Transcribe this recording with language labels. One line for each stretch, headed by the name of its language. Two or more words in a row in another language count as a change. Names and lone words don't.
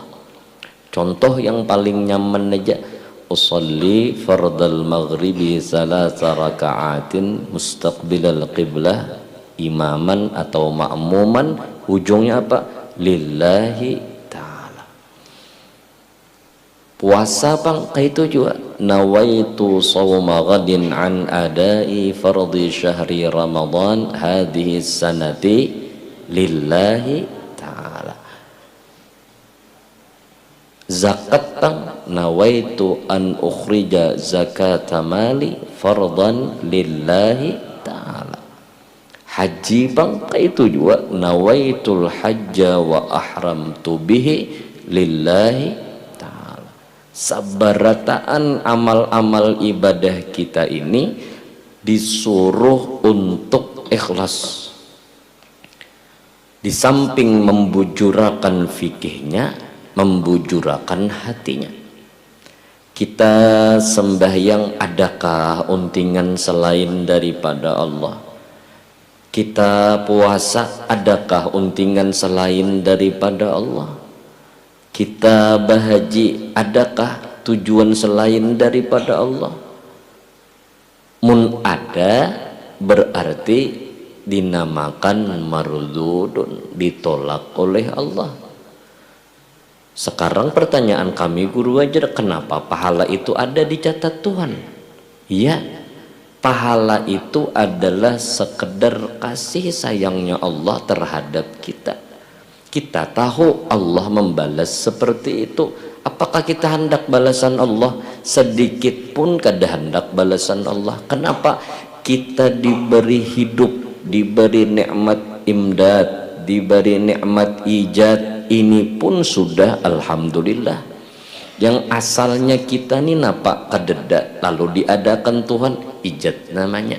Banjar: Contoh yang paling nyaman aja,
Arabic: أصلي فرض المغرب ثلاث ركعات مستقبل القبلة إماما أو مأموما,
Banjar: ujungnya apa?
Arabic: Lillahi.
Banjar: Puasa bang kayak itu juga,
Arabic: نويت صوم غد عن أداء فرض شهر رمضان هذه السنة لله تعالى.
Banjar: Zakat bang,
Arabic: نويت أن أخرج زكاة مالي فرضا لله تعالى.
Banjar: Haji bang kayak itu juga,
Arabic: نويت الحج وأحرمت به لله.
Banjar: Sabarataan amal-amal ibadah kita ini disuruh untuk ikhlas. Di samping membujurakan fikihnya, membujurakan hatinya. Kita sembahyang, adakah untingan selain daripada Allah? Kita puasa, adakah untingan selain daripada Allah? Kita berhaji, adakah tujuan selain daripada Allah? Mun ada, berarti dinamakan mardudun, ditolak oleh Allah. Sekarang pertanyaan kami guru ajar, kenapa pahala itu ada dicatat Tuhan? Ya, pahala itu adalah sekedar kasih sayangnya Allah terhadap kita. Kita tahu Allah membalas seperti itu. Apakah kita hendak balasan Allah? Sedikit pun kada hendak balasan Allah. Kenapa? Kita diberi hidup, diberi nikmat imdad, diberi nikmat ijad, ini pun sudah alhamdulillah. Yang asalnya kita ni napa kadeda, lalu diadakan Tuhan, ijad namanya.